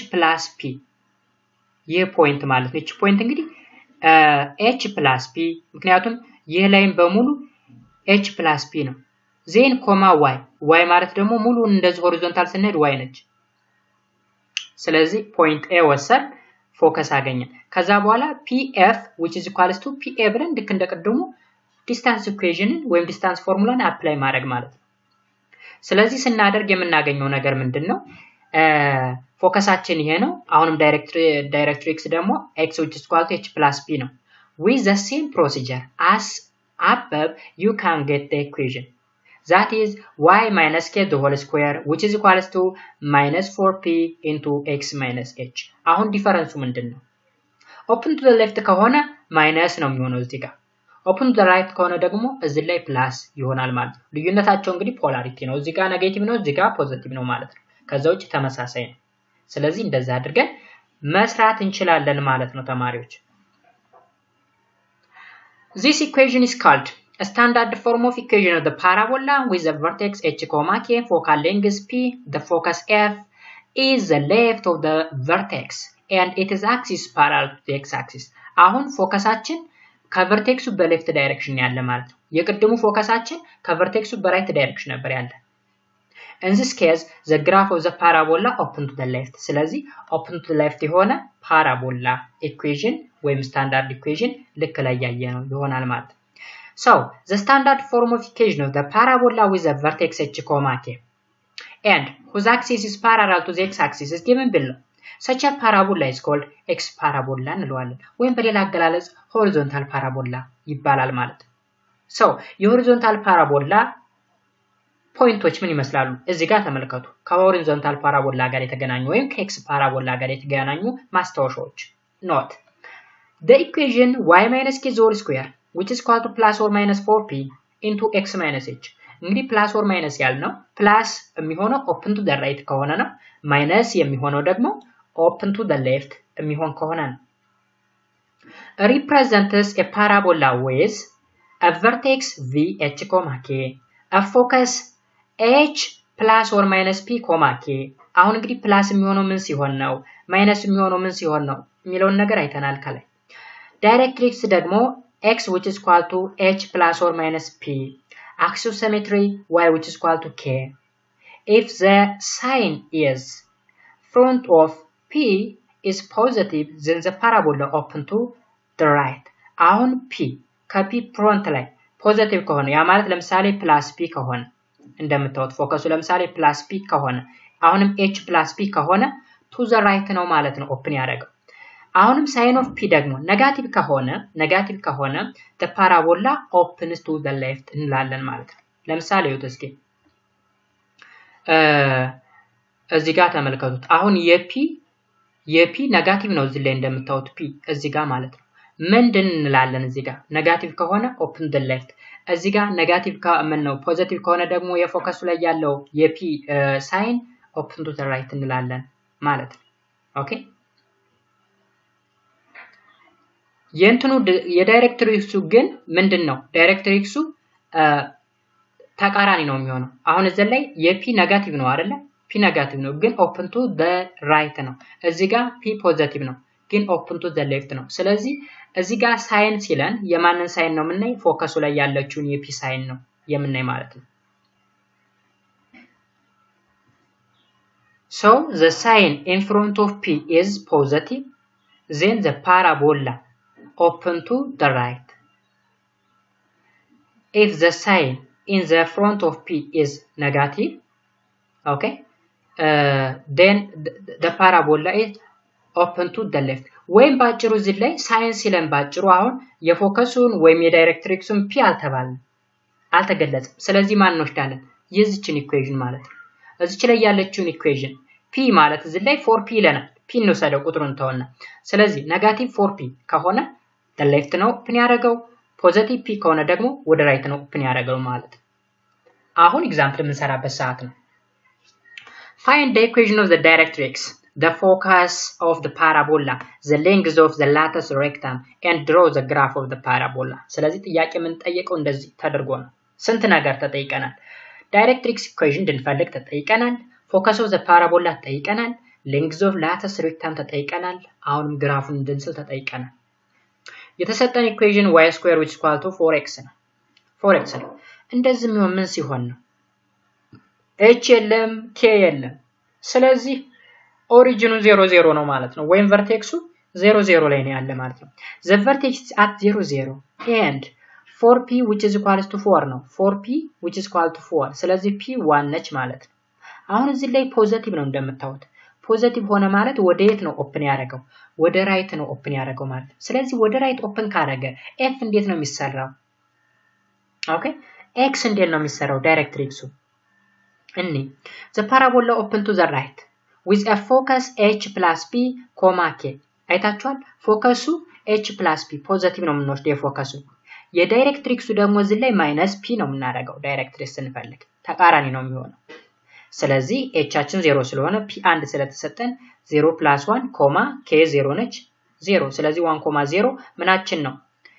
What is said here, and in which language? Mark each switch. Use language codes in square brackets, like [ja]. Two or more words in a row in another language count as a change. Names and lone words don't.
[en] plus p [am] ይሄ ፖይንት ማለት ነው እቺ ፖይንት እንግዲህ [en] h plus p [am] ምክንያቱም ይሄ ላይን በሙሉ [en] h plus p [am] ነው ዜን y y ማለት ደግሞ ሙሉ እንደዚህ ሆሪዞንታል ስንሄድ y ነች ስለዚህ ፖይንት a ወሰድ ፎከስ አገኘን ከዛ በኋላ [en] pf which is equals to pa [am] ብለን ልክ እንደቀደሙ [en] distance equation [am] ወይም [en] distance formula apply [am] ማድረግ ማለት ነው ስለዚህ ስናደርግ የምናገኘው ነገር ምንድነው ፎከሳችን ይሄ ነው አሁንም ዳይሬክትሪክስ ደግሞ [en] x which is equal to h plus p [am] ነው [en] with the same procedure as above you can get the equation that is y minus k the whole square which is equals to minus 4p into x minus h [am] አሁን ዲፈረንሱ ምንድነው [en] open to the left [am] ከሆነ ማይነስ ነው የሚሆነው እዚህ ጋር [en] open to the right [am] ከሆነ ደግሞ እዚህ ላይ ፕላስ ይሆናል ማለት ነው ልዩነታቸው እንግዲህ ፖላሪቲ ነው እዚህ ጋር ኔጌቲቭ ነው እዚህ ጋር ፖዚቲቭ ነው ማለት ነው ከዛው ተመሳሳይ ነው ስለዚህ እንደዛ አድርገን መስራት እንችላለን ማለት ነው ተማሪዎች [en] This equation is called a standard form of equation of the parabola with the vertex h, k, focal length p, the focus f is the left of the vertex and its axis parallel to the x-axis. [am] አሁን ፎከሳችን ከቨርቴክሱ [en] left direction [am] ያለ ማለት ነው። የቅድሙ ፎከሳችን ከቨርቴክሱ [en] right direction [am] ነበር ያለ። [en] In this case, the graph of the parabola open to the left. [am] ስለዚህ [en] open to the left [am] የሆነ [en] parabola equation [am] ወይም [en] standard equation [am] ልክ ላይ ያየነው ይሆናል ማለት ነው። [en] So, the standard form of equation of the parabola with the vertex h, k and whose axis is parallel to the x-axis is given below. Such a parabola is called x parabola [am] እንለዋለን ወይም በሌላ አገላለጽ [en] horizontal parabola [am] ይባላል ማለት ነው። So, [en] horizontal parabola [am] ፖይንቶች ምን ይመስላሉ? እዚህ ጋር ተመልከቱ። [en] horizontal parabola [am] ጋር የተገናኙ ወይም [en] x parabola [am] ጋር የተገናኙ ማስታወሻዎች። Note. [en] The equation y minus k whole square which is equal to plus or minus 4p into x minus h. [am] እንግዲህ [en] plus or minus [am] ያልነው plus የሚሆነው [en] open to the right [am] ከሆነ ነው። minus የሚሆነው ደግሞ [en] open to the left [am] የሚሆን ከሆነ ነው። [en] Represents a parabola with a vertex v h, k, a focus h plus or minus p, k. [am] አሁን እንግዲህ plus የሚሆነው ምን ሲሆን ነው minus የሚሆነው ምን ሲሆን ነው የሚለውን ነገር አይተናል ከላይ። Directrix ደግሞ [en] x which is equal to h plus or minus p, axis symmetry y which is equal to k. If the sign is front of p is positive, then the parabola open to the right. [am] አሁን p ከp front ላይ positive ከሆነ ያ ማለት ለምሳሌ [en] plus p [am] ከሆነ እንደምታዩት ፎከሱ ለምሳሌ [en] plus p [am] ከሆነ አሁንም [en] h plus p [am] ከሆነ [en] to the right [am] ነው ማለት ነው ኦፕን ያደርገው። አሁንም [en] sign of p [am] ደግሞ ኔጋቲቭ ከሆነ [en] the parabola opens to the left [am] እንላለን ማለት ነው። ለምሳሌ ይሁት እስኪ እዚህ ጋር ተመልከቱት። አሁን የp ኔጋቲቭ ነው እዚህ ላይ እንደምታዩት p እዚህ ጋር ማለት ነው። ምንድን እንላለን እዚህ ጋር ኔጋቲቭ ከሆነ [en] open the left [am] እዚህ ጋር ኔጋቲቭ ከምን ነው ፖዚቲቭ ከሆነ ደግሞ የፎከሱ ላይ ያለው የp ሳይን [en] open to the right [am] እንላለን ማለት ነው። ኦኬ የእንትኑ የዳይሬክትሪክሱ ግን ምንድነው? ዳይሬክትሪክሱ ተቃራኒ ነው የሚሆነው። አሁን እዚህ ላይ የp ኔጋቲቭ ነው አይደለ? p ኔጋቲቭ ነው ግን [en] open to the right [am] ነው። እዚህ ጋር p ፖዚቲቭ ነው ግን [en] open to the left [am] ነው። ስለዚህ እዚህ ጋር ሳይን ሲለን የማንን ሳይን ነው የምናይ? ፎከሱ ላይ ያለችውን የp ሳይን ነው የምናይ ማለት ነው። [en] So the sign in front of p is positive, then the parabola open to the right. If the sign in the front of p is negative, okay, then the parabola is open to the left. [am] ወይም ባጭሩ እዚህ ላይ ሳይን ሲለን ባጭሩ አሁን የፎከሱን ወይም የዳይሬክትሪክሱን p አልተገለጸም። ስለዚህ ማን እንወስዳለን? የዚችን ኢኩዌሽን ማለት ነው። እዚች ላይ ያለችውን ኢኩዌሽን p ማለት እዚህ ላይ 4p ይለናል። p እንወስደው ቁጥሩን ተወና። ስለዚህ ኔጋቲቭ 4p ከሆነ [en] the left [am] ነው ኦፕን ያደርገው፣ ፖዚቲቭ p ከሆነ ደግሞ ወደ ራይት ነው ኦፕን ያደርገው ማለት ነው። አሁን ኤግዛምፕል የምንሰራበት ሰዓት ነው። [en] Find the equation of the directrix, the focus of the parabola, the length of the lattice rectum and draw the graph of the parabola. [am] ስለዚህ ጥያቄ የምንጠየቀው እንደዚህ ተደርጎ ነው። ስንት ነገር ተጠይቀናል። [en] directrix equation [am] እንድንፈልግ ተጠይቀናል። [en] focus of the parabola [am] ተጠይቀናል። [en] length of latus rectum [am] ተጠይቀናል። አሁንም ግራፉን እንድንስል ተጠይቀናል። የተሰጠን ኢኩዌሽን [en] y square which is equal to 4x [am] ነው። 4x ነው። እንደዚህ የሚሆን ምን ሲሆን ነው? h የለም k የለም። ስለዚህ ኦሪጂኑ 0 0 ነው ማለት ነው። ወይም ቨርቴክሱ 0 0 ላይ ነው ያለ ማለት ነው። [en] the vertex is at 0 0 and 4p which is equal to 4 [am] ነው። [en] 4p which is equal to 4 [am] ስለዚህ p 1 ነች ማለት ነው። አሁን እዚህ ላይ ፖዚቲቭ ነው እንደምታዩት። ፖዚቲቭ ሆነ ማለት ወደ የት ነው ኦፕን ያደረገው? ወደ ራይት ነው ኦፕን ያደረገው ማለት ነው። ስለዚህ ወደ ራይት ኦፕን ካደረገ f እንዴት ነው የሚሰራው? ኦኬ x እንዴት ነው የሚሰራው? ዳይሬክትሪክሱ [en] the parabola open to the right with a focus h plus p, k. [am] አይታችኋል? ፎከሱ [en] h plus p [am] ፖዚቲቭ ነው የምንወስደው የፎከሱ። የዳይሬክትሪክሱ ደግሞ እዚህ ላይ ማይነስ p ነው የምናደርገው ዳይሬክትሪክስ ስንፈልግ ተቃራኒ ነው የሚሆነው። ስለዚህ hአችን 0 ስለሆነ p 1 ስለተሰጠን 0 plus 1, k 0 ነች 0። ስለዚህ 1, 0 ምናችን ነው?